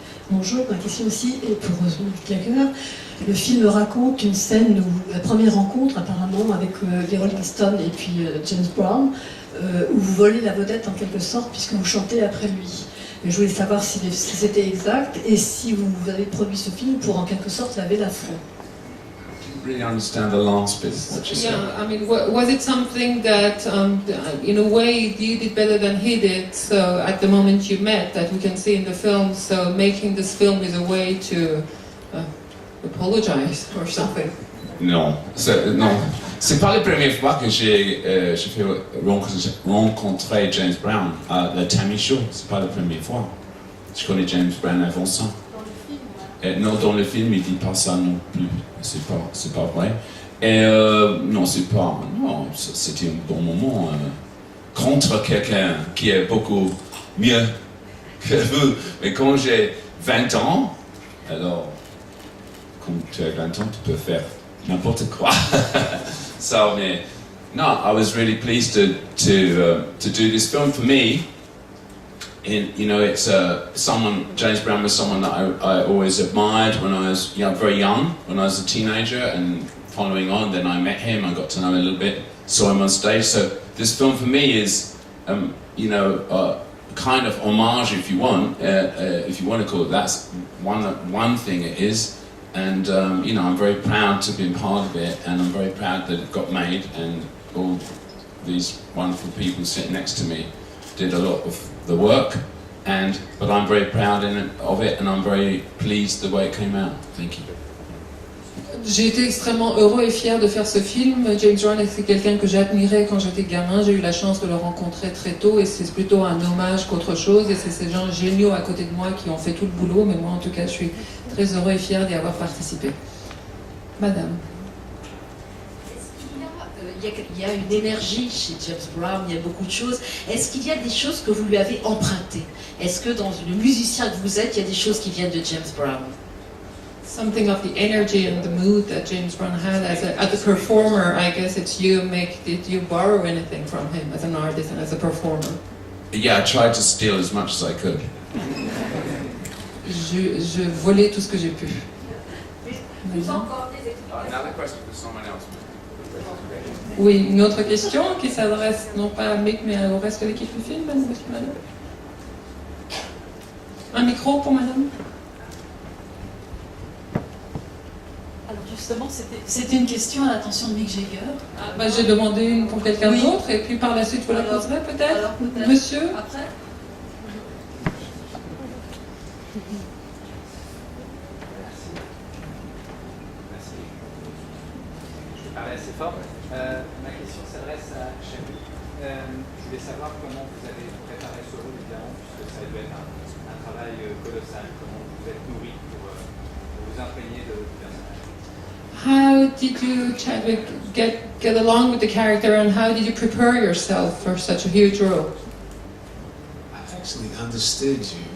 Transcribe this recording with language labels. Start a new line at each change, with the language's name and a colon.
French: Bonjour, ma question aussi est pour Mick Jagger. Le film raconte une scène où la première rencontre apparemment avec les Rolling Stones et puis James Brown, où vous volez la vedette en quelque sorte puisque vous chantez après lui. Et je voulais savoir si c'était exact et si vous avez produit ce film pour en quelque sorte laver l'affront.
English: Really understand the last bit that you said. Yeah, I mean, was it something that, in a way, you did better than he did? So at the moment you met, that we can see in the film. So making this film is a way to apologize or something.
French: Non, c'est pas la première fois que j'ai fait rencontrer James Brown à la Tammy Show. C'est pas la première fois. Je connais James Brown avant ça. Non, dans le film, il dit pas ça non plus. C'est pas vrai. Et non, c'était un bon moment contre quelqu'un qui est beaucoup mieux que vous. Mais quand j'ai 20 ans, alors, quand tu as 20 ans, tu peux faire n'importe quoi.
English: So, mais, no, I was really pleased to do this film for me. And, you know, it's James Brown was someone that I always admired when I was very young, when I was a teenager, and following on, then I met him, I got to know him a little bit, saw him on stage. So this film for me is, kind of homage, if you want to call it. That's one thing it is. And, I'm very proud to have been part of it, and I'm very proud that it got made, and all these wonderful people sitting next to me did a lot of the work, But I'm very proud of it, and I'm very pleased the way it came out. Thank you.
French: J'ai été extrêmement heureux et fier de faire ce film. James Brown c'est quelqu'un que j'admirais quand j'étais gamin. J'ai eu la chance de le rencontrer très tôt et c'est plutôt un hommage qu'autre chose. Et c'est ces gens géniaux à côté de moi qui ont fait tout le boulot. Mais moi, en tout cas, je suis très heureux et fier d'y avoir participé. Madame. Il y a une énergie chez James Brown, il y a beaucoup de choses. Est-ce qu'il y a des choses que vous lui avez empruntées? Est-ce que dans le musicien que vous êtes, il y a des choses qui viennent de James Brown?
English: Something of the energy and the mood that James Brown had as a performer, I guess it's you. Did you borrow anything from him as an artist and as a performer? Yeah, I tried to steal as much as I could.
French: Je volais tout ce que j'ai pu.
English: Another question for someone else.
French: Oui, une autre question qui s'adresse non pas à Mick mais au reste de l'équipe du film, madame. Un micro pour madame. Alors justement, c'était une question à l'attention de Mick Jagger. J'ai demandé une pour quelqu'un Oui. d'autre et puis par la suite vous la poserez peut-être. Alors, peut-être. Monsieur. Après. Merci. Je vais parler assez fort. Ma question s'adresse à Chami. Je voulais savoir comment vous avez préparé ce rôle, évidemment, puisque ça doit être un travail colossal. Comment vous êtes nourri pour vous imprégner du personnage.
English: How did you, Chadwick, get along with the character and how did you prepare yourself for such a huge role? I actually understood you.